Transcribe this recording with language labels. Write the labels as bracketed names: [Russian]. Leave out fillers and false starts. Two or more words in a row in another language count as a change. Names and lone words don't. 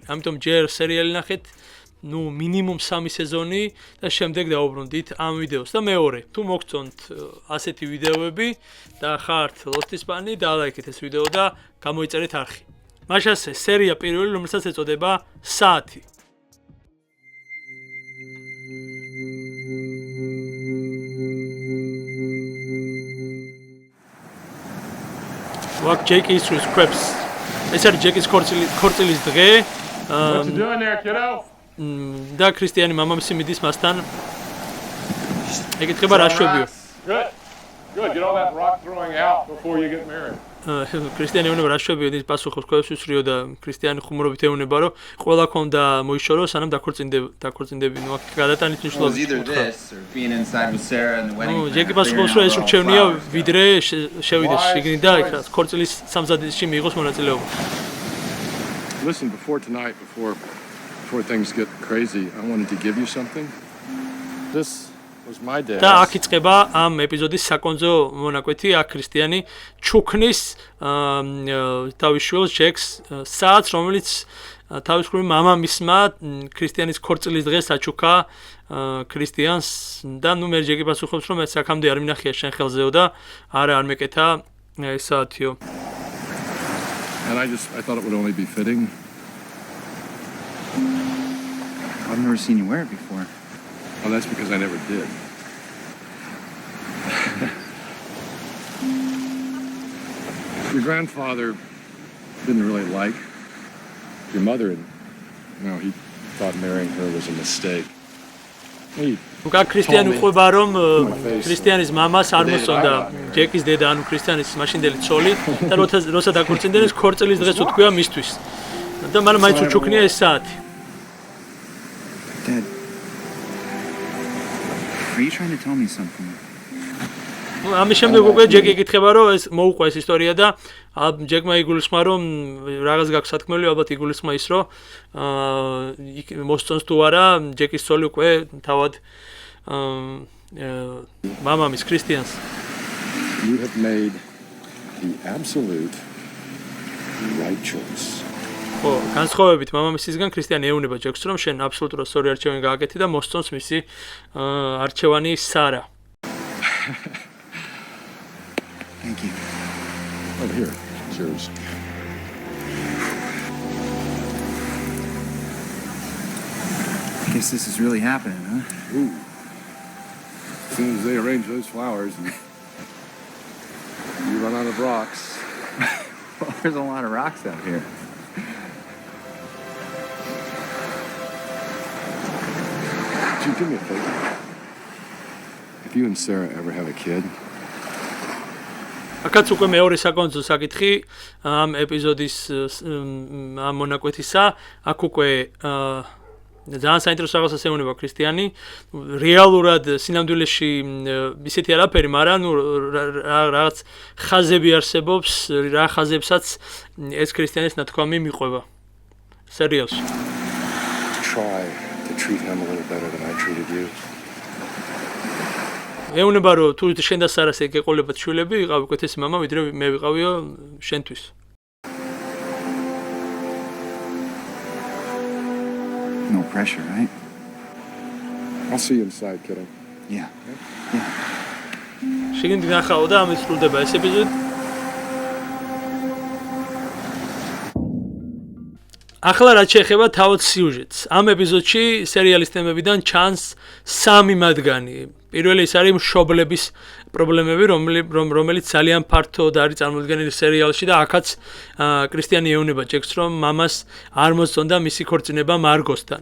[Georgian] ამიტომ ჯერ სერიალი ნახეთ, მინიმუმ 3 სეზონი და შემდეგ დაუბრუნდით ამ ვიდეოს. და მეორე, თუ მოგწონთ ასეთი ვიდეოები და ხართ Lost-ის ფანი, დალაიქეთ ეს ვიდეო და გამოიწერეთ არხი. მაშასე სერია პირველი, რომელსაც ეწოდება საათი. [English] What Jake is with Krebs. [Georgian] ეს არის ჯეკის ქორწილის დღე. [English] What you doing there, kiddo? [Georgian] და ქრისტიანი მამამისი მიდის მასთან. ეკითხება რა შვებიო. [English] Good. Good. Get all that rock throwing out before you get married. [Georgian] ქრისტიანი ეუბნება რა შვებიო, ის პასუხობს კვებს უსრიო და ქრისტიანი ხუმრობით ეუბნება, რომ ყველა ქონდა მოიშორო, სანამ დაქორწინდები, აქ გადატანით მნიშვნელობა. ჯეკი პასუხობს, რომ ეს ურჩევნია, ვიდრე შევიდეს შიგნით და იქ ქორწილის სამზადისში მიიღოს მონაწილეობა. [English] Listen, before tonight, before things get crazy, I wanted to give you something. This was my dad. [Georgian] და აქ იწყება ამ ეპიზოდის საკონცო მონაკვეთი, აქ ქრისტიანი ჩუქნის თავის შვილს ჯეკს საათს, რომელიც თავისუფლად მამამისმა ქრისტიანის ქორწილის დღეს აჩუქა ქრისტიანს და მე ჯეკი პასუხობს, რომ ეს აქამდე არ მინახია შენ ხელზეო და არ მეკეთა ეს საათიო. [English] And I thought it would only be fitting. I've never seen you wear it before. Well, that's because I never did. Your grandfather didn't really like your mother, and he thought marrying her was a mistake. [Georgian] უკა ქრისტიანი უყვება, რომ ქრისტიანის მამას არ მოსწონდა ჯეკის დედა, ანუ ქრისტიანის მაშინდელი ცოლი და როცა დაქორწინდნენ, ეს ქორწილის დღეს უთქვია მისთვის. და მან მაინც უჩუქნია ეს საათი. [English] Dad, are you trying to tell me something? [Georgian] ამის შემდეგ უკვე ჯეკი ეკითხება, რომ ეს მოუყვა ეს ისტორია და ჯეკმა იგულისხმა, რომ რაღაც გაქვს სათქმელი, ალბათ იგულისხმა ის, რომ მოსწონს თუ არა ჯეკის ცოლი უკვე თავად მამამის ქრისტიანს. [English] You have made the absolute right choice. [Georgian] ხო, განსხვავებით მამამისისგან ქრისტიანი ეუბნება ჯეკს, რომ შენ აბსოლუტურად სწორი არჩევანი გააკეთე და მოსწონს მისი არჩევანი სარა. [English] Thank you. Oh, here. It's yours. I guess this is really happening, huh? Ooh. As soon as they arrange those flowers and you run out of rocks. Well, there's a lot of rocks out here. Would you do me a favor? If you and Sarah ever have a kid, [Georgian] აქაც უკვე მეორე საკონცო საკითხი ამ ეპიზოდის ამ მონაკვეთისა, აქ უკვე ძალიან საინტერესო რაღაცას ეუბნება ქრისტიანი. რეალურად სინამდვილეში ისეთი არაფერი, მაგრამ რაღაც ხაზები არსებობს, რა ხაზებსაც ეს ქრისტიანის ნათქვამი მიყვება სერიალში. [English] try to treat him a little better than I treated you. [Georgian] ეუბნება, რომ თუ შენ და სარას ეგ ეყოლებათ შვილები, ვიყავი უკეთესი მამა, ვიდრე მე ვიყავიო შენთვის. [English] No pressure, right? I'll see you inside, kiddo. Yeah. [Georgian] შეგინდი ნახაო და ამით სრულდება ეს ეპიზოდი. ახლა რაც შეეხება თავად სიუჟეტს. ამ ეპიზოდში სერიალის თემებიდან ჩანს 3 მათგანი. პირველი ის არის მშობლების პრობლემები, რომელიც ძალიან ფართოდ არის წარმოდგენილი სერიალში და აქაც კრისტიანი ეუბნება ჯეკს, რომ მამას არ მოსწონდა მისი ქორწინება მარგოსთან.